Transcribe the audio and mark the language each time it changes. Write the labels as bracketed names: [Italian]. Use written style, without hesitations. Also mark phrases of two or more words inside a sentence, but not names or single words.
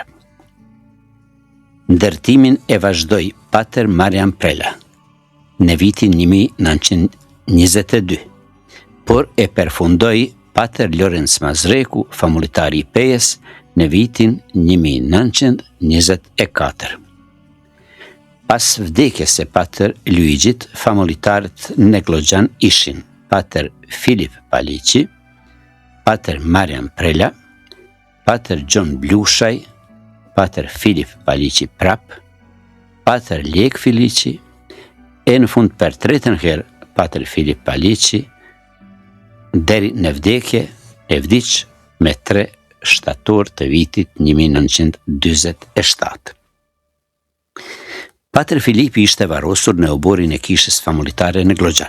[Albanian] Ndërtimin e vazhdoi Pater Marian Prela në vitin 1922, por e përfundoi Pater Lorenz Mazreku, familjitari i Pejës, në vitin 1924. Pas vdekjes së Pater Luigjit, familjitarët në Glogjan ishin Pater Filip Paliqi, Pater Marian Prela, Pater John Blushaj, Pater Filip Paliqi prap, Pater Lek Filiqi, e në fund për tretën herë Pater Filip Paliqi, deri në vdekje e vdiq me 3 shtator të vitit 1947. Pater Filipi ishte varrosur në oborin e kishës famulitare në Glogjan.